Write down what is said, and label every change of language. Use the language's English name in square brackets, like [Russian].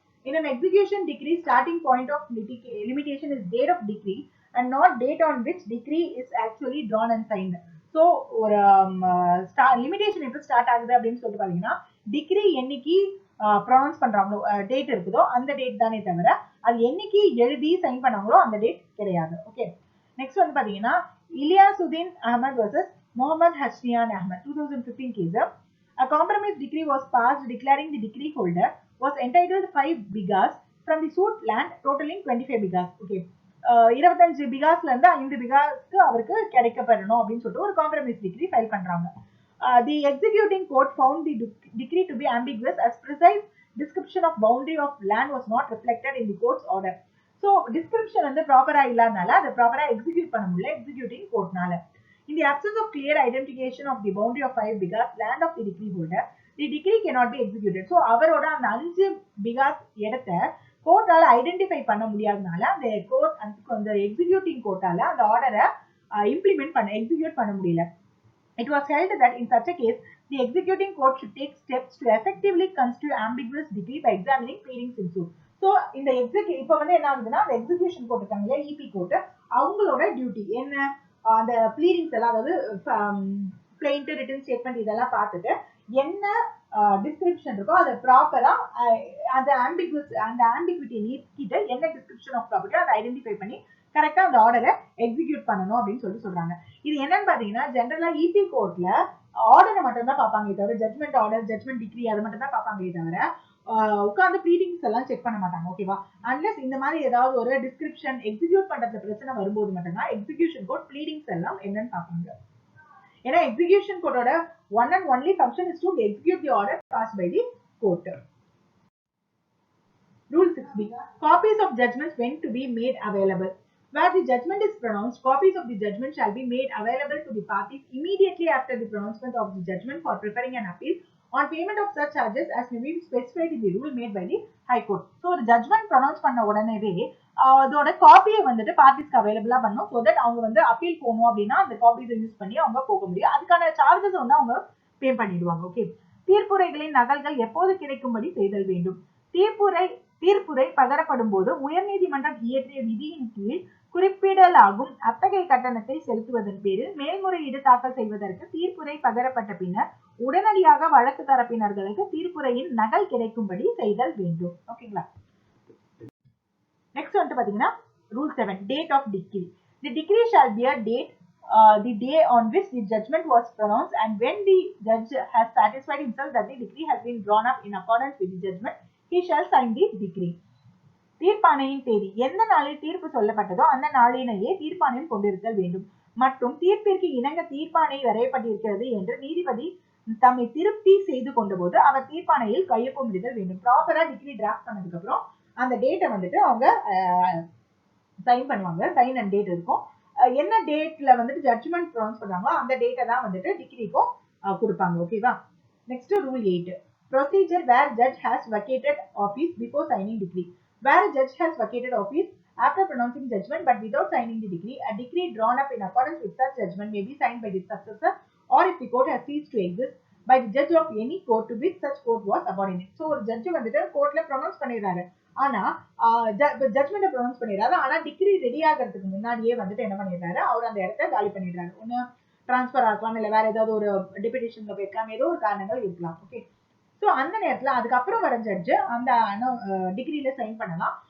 [English] In an execution decree, starting point of limitation is date of decree and not date on which decree is actually drawn and signed. [Tamil] So ஒரு limitation எப்போ start ஆகுது அப்படின்னு சொல்லிட்டு பாத்தீங்கன்னா degree என்னைக்கு pronounce பண்றாங்களோ date இருக்குதோ அந்த டேட் தானே தவிர அது என்னைக்கு எழுதி சைன் பண்ணாங்களோ அந்த டேட் கிடையாது. ஓகே. நெக்ஸ்ட் வந்து பாத்தீங்கன்னா இலியாசுதீன் Ahmed versus Mohammed ஹஸ்னியான் Ahmed 2015 case. [English] A compromise decree was passed declaring the decree holder was entitled 5 bigas from the suit land totaling 25 bigas. Okay. [Tamil] 25 பிகாஸ்ல இருந்து 5 பிகாஸ்க்கு அவருக்கு கிடைக்கப்படணும் அப்படின்னு சொல்லிட்டு ஒரு காம்ப்ரமைஸ் டிகிரி ஃபைல் பண்றாங்க. [English] The executing court found the decree to be ambiguous as precise description of boundary of land was not reflected in the court's order. [Tamil] So description வந்து ப்ராப்பரா இல்லாதனால அதை ப்ராப்பரா எக்ஸிக்யூட் பண்ண முடியல executing கோர்ட்னால. [English] In the absence of clear identification of the boundary of 5 bigas land of the decree holder, the decree cannot be executed. [Tamil] So அவரோட அந்த 5 because இடத்தை கோர்ட்டால ஐடென்டிஃபை பண்ண முடியாதனால அந்த கோர்ட் அந்த எக்ஸிக்யூட்டிங் கோர்ட்டால அந்த ஆர்டரை எக்ஸிக்யூட் பண்ண முடியல. [English] It was held that in such a case, the executing court should take steps to effectively construe ambiguous decree by examining pleadings in suit. [Tamil] So இந்த இப்போ வந்து என்ன ஆகுதுன்னா அந்த எக்ஸிக்யூஷன் கோர்ட் இருக்காங்க இபி கோர்ட் அவங்களோட டியூட்டி என்ன அந்த ப்ளீடிங்ஸ் எல்லாம் அதாவது பிளெயின்ட் ரிட்டன் ஸ்டேட்மெண்ட் இதெல்லாம் பார்த்துட்டு என்ன டிஸ்கிரிப்ஷன் இருக்கோ அதை ப்ராப்பரா அந்த ஆம்பிகுவிட்டி நீக்கிட்டு என்ன டிஸ்கிரிப்ஷன் ஆஃப் ப்ராப்பர்ட்டி அதை ஐடென்டிஃபை பண்ணி கரெக்டா அந்த ஆர்டரை எக்ஸிக்யூட் பண்ணணும் அப்படின்னு சொல்றாங்க. இது என்னன்னு பாத்தீங்கன்னா ஜெனரலா இபி கோர்ட்ல ஆர்டரை மட்டும் தான் பார்ப்பாங்க தவிர ஜட்மெண்ட் ஆர்டர் ஜட்மெண்ட் டிகிரி அதை மட்டும் தான் பார்ப்பாங்களே தவிர உட்கார்ந்து ப்ளீடிங்ஸ் எல்லாம் செக் பண்ண மாட்டாங்க. ஓகேவா. அன்லெஸ் இந்த மாதிரி ஏதாவது ஒரு டிஸ்கிரிப்ஷன் எக்ஸிக்யூட் பண்றதுல பிரச்சனை வரும்போது மட்டும்தான் எக்ஸிக்யூஷன் கோர்ட் ப்ளீடிங்ஸ் எல்லாம் என்னன்னு பார்ப்பாங்க. [English] ஏன்னா எக்ஸிக்யூஷன் கோர்ட்டோட one and only function is to execute the order passed by the court. Rule 6B. Copies of judgments when to be made available. Where the judgment is pronounced, copies of the judgment shall be made available to the parties immediately after the pronouncement of the judgment for preparing an appeal on payment of such charges as may be specified in the rule made by the High Court. [Tamil] So ஒரு judgement pronounce பண்ண உடனேவே அதோட காப்பியை வந்துட்டு பார்ட்டிஸ்க்கு அவைலபிளா பண்ணணும். So that அவங்க வந்து அப்பீல் போகணும் அப்படின்னா அந்த காப்பீஸை யூஸ் பண்ணி அவங்க போக முடியும். அதுக்கான சார்ஜஸ் வந்து அவங்க பே பண்ணிடுவாங்க. ஓகே. தீர்ப்புரைகளின் நகல்கள் எப்போது கிடைக்கும்படி செய்தல் வேண்டும். தீர்ப்புரை பகரப்படும் போது உயர்நீதிமன்றம் இயற்றிய விதியின் கீழ் குறிப்பிடலாகும் அத்தகைய கட்டணத்தை செலுத்துவதன் பேரில் மேல்முறையீடு தாக்கல் செய்வதற்கு தீர்ப்புரை பகரப்பட்ட பின்னர் உடனடியாக வழக்கு தரப்பினர்களுக்கு தீர்ப்புரையின் நகல் கிடைக்கும்படி செய்தல் வேண்டும். ஓகேங்களா? நெக்ஸ்ட் வந்து பாத்தீங்கன்னா rule 7, date of degree. [English] The decree shall bear date the day on which the judgment was pronounced, and when the judge has satisfied himself that the decree has been drawn up in accordance with the judgment, he shall sign the decree. [Tamil] தீர்ப்பாணையின் தேதி எந்த நாளில் தீர்ப்பு சொல்லப்பட்டதோ அந்த நாளினையே தீர்ப்பாணையம் கொண்டிருத்தல் வேண்டும் மற்றும் தீர்ப்பிற்கு இணங்க தீர்ப்பாணை வரையப்பட்டிருக்கிறது என்று நீதிபதி தம்மை திருப்தி செய்து கொண்ட போது அவர் தீர்ப்பாணையில் கையொப்பமிடுதல் வேண்டும். ப்ராப்பரா டிகிரி டிராஃப்ட் பண்ணதுக்கு அப்புறம் அந்த டேட்டை வந்துட்டு அவங்க சைன் பண்ணுவாங்க. சைன் அண்ட் டேட் இருக்கும். என்ன டேட்ல வந்துட்டு ஜட்ஜ்மெண்ட் ப்ரொனவுன்ஸ் பண்றாங்களோ அந்த டேட்டை தான் வந்துட்டு டிகிரிக்கும் கொடுப்பாங்க. ஓகேவா? [English] Next rule 8, procedure where judge has vacated office before signing decree. Where a judge has vacated office after pronouncing judgment but without signing the decree, a decree drawn up in accordance with such judgment may be signed by the successor, or if the court has ceased to exist, by the judge of any court to which such court was subordinate. [Tamil] So ஒரு judge வந்துட்டு கோர்ட்ல pronounce பண்ணிடுறாரு, ஆனா judgement pronounce பண்ணிடுறாரு, ஆனா degree ready ஆகிறதுக்கு முன்னாடியே வந்துட்டு என்ன பண்ணிடுறாரு, அவர் அந்த இடத்த காலி பண்ணிடுறாரு. ஒன்னு டிரான்ஸ்பர் ஆகலாம், இல்ல வேற ஏதாவது ஒரு டெபுடேஷன்ல போயிருக்கலாம், ஏதோ ஒரு காரணங்கள் இருக்கலாம். ஓகே, ஸோ அந்த நேரத்துல அதுக்கப்புறம் வர ஜட்ஜ் அந்த டிகிரியில சைன் பண்ணலாம்.